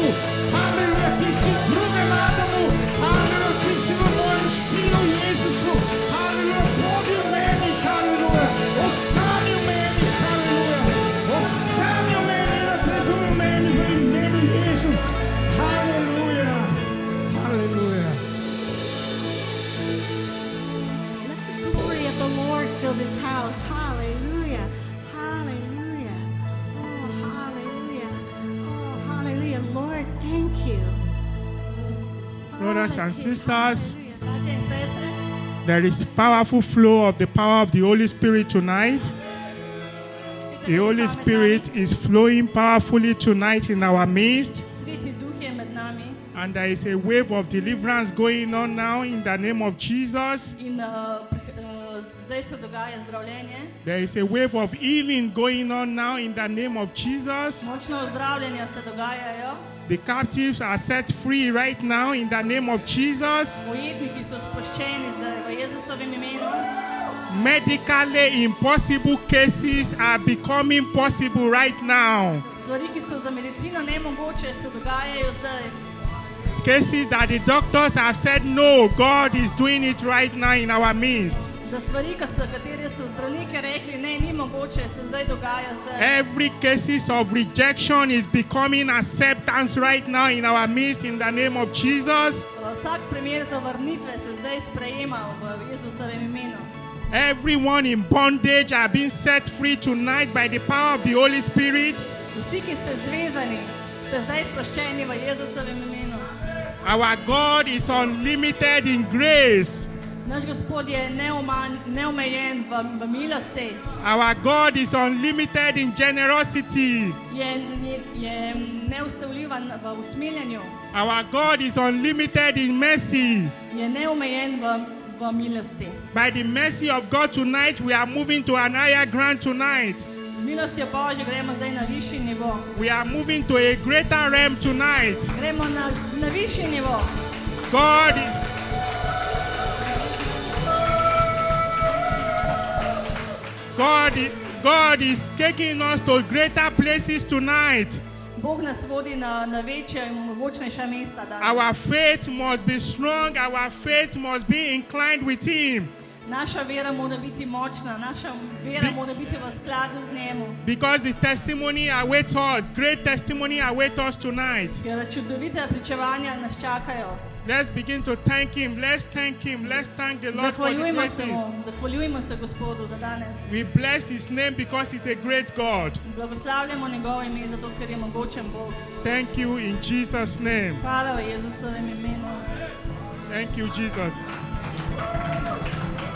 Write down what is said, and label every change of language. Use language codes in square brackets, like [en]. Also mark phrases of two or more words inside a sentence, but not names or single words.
[sl] Haleluja, ti si v drugem Adamu. Haleluja, ti si v mojem sinu Jezusu. Haleluja, bodi v meni, haleluja. Ostani v meni, haleluja. Ostani v meni, napreduj v meni, v imenu Jezus. Haleluja. [en] Hallelujah. Let the glory of the Lord fill this house. Hallelujah. Hallelujah. Oh, hallelujah. Oh, hallelujah. Lord, thank you. Brothers and sisters, [sl] Bratia in sestre, [en] there is powerful flow of the power of the Holy Spirit tonight. The Holy Spirit is flowing powerfully tonight in our midst. [sl] Sveti Duh je med nami [en] And there is a wave of deliverance going on now in the name of Jesus. [sl] in zdaj se dogaja zdravljenje. [en] There is a wave of healing going on now in the name of Jesus. [sl] Močno ozdravljanje se dogajajo. [en] The captives are set free right now in the name of Jesus. [sl] Ujetniki so sproščeni zdaj v Jezusovem imenu. [en] Medically impossible cases are becoming possible right now. [sl] Stvari, ki so za medicino nemogoče, se dogajajo zdaj. [en] Cases that the doctors have said, no, God is doing it right now in our midst. [sl] Za stvari, katere so zdravniki rekli, ne, ni mogoče, se zdaj dogaja zdaj. [en] Every cases of rejection is becoming acceptance right now in our midst in the name of Jesus. [sl] Vsak primer zavrnitve se zdaj sprejema v Jezusovem imenu. [en] Everyone in bondage are being set free tonight by the power of the Holy Spirit. [sl] Vsi, ki ste zvezani, ste zdaj sproščeni v Jezusovem imenu. [en] Our God is unlimited in grace. [sl] Naš Gospod je neomejen v milosti, [en] Our God is unlimited in generosity. [sl] je neustavljivan v usmiljenju, [en] Our God is unlimited in mercy. [sl] je neomejen v milosti. [en] By the mercy of God tonight, we are moving to an higher ground tonight. [sl] Z milostjo Božjo gremo zdaj na višji nivo. [en] We are moving to a greater realm tonight. [sl] Gremo na višji nivo. [en] God is taking us to greater places tonight. [sl] Bog nas vodi na večja in mogočnejša mesta danes. [en] Our faith must be strong. Our faith must be inclined with Him. [sl] Naša vera mora biti močna, naša vera mora biti v skladu z njemu. [en] Because the testimony awaits us. Great testimony awaits us tonight. [sl] Ker čudovite pričevanja nas čakajo. [en] Let's begin to thank Him. Let's thank Him. Let's thank the Lord for the greatness. [sl] Zahvaljujemo se Gospodu za danes. [en] We bless His name because He's a great God. [sl] Blagoslavljamo njegovo ime, zato ker je mogočen Bog. [en] Thank you in Jesus' name. [sl] Hvala v Jezusovem imenu. [en] Thank you, Jesus.